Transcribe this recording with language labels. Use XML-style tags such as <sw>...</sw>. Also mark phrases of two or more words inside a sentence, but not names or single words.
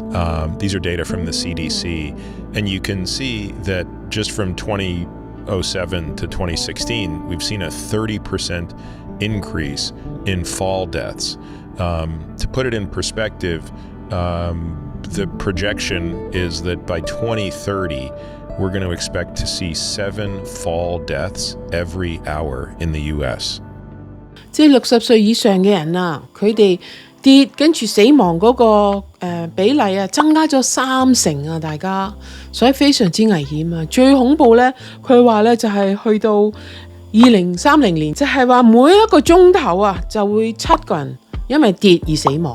<en>These are data from the CDC, and you can see that just from 2007 to 2016, we've seen a 30% increase in fall deaths. To put it in perspective, the projection is that by 2030, we're going to expect to see 7 fall deaths every hour in the US.</en> <yue>即係60歲以上嘅人佢哋跌跟住死亡嗰個比例啊，增加咗30%啊，大家，所以非常之危險啊！最恐怖咧，佢話咧就係去到2030年，就係話每一個鐘頭啊就會7個人因為跌而死亡。</yue>